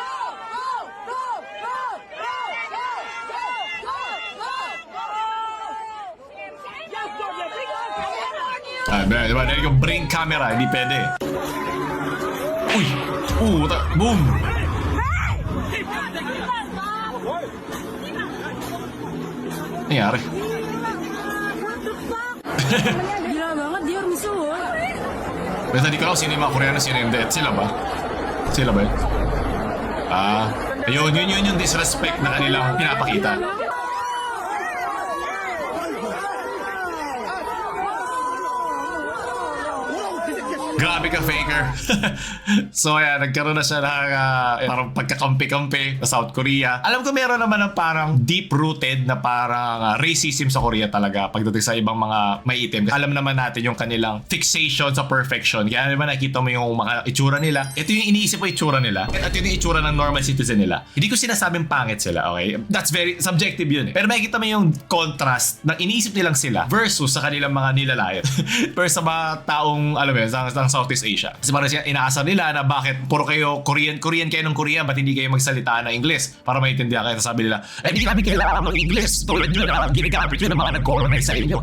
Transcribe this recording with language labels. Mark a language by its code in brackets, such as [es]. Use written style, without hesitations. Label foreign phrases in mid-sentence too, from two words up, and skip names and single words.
[tl] Diba? Dahil yung [en] bring camera, [tl] hindi pwede. Uy! Boom! Nangyari? [id] Gila banget dia musuh. [tl] Basta di ko lang sino yung mga Koreano, sino yung dead. Sila ba? Sila ba yun? Yun yung disrespect na kanilang pinapakita. Grabe ka, faker. So ayan, nagkaroon na siya ng parang pagkakampi-kampi sa South Korea. Alam ko meron naman ng parang deep-rooted na parang racism sa Korea talaga pagdating sa ibang mga maiitim. Alam naman natin yung kanilang fixation sa perfection. Kaya naman nakita mo yung mga itsura nila. Ito yung iniisip mo itsura nila. At ito yung itsura ng [en] normal citizen [tl] nila. Hindi ko sinasabing pangit sila, okay? [en] That's very subjective yun. [tl] Pero makikita mo yung contrast ng iniisip nilang sila versus sa kanilang mga nilalait. Versus sa mga taong, alam mo yun, sa Southeast Asia. Kasi parang inaasar nila na bakit puro kayo Korean kayo ng Korea, ba't hindi kayo magsalita ng English para maintindihan kayo. Sabi nila, hindi namin kailangan ng English. Tulad nyo na ginagamit nyo ng mga nag-colonize sa inyo.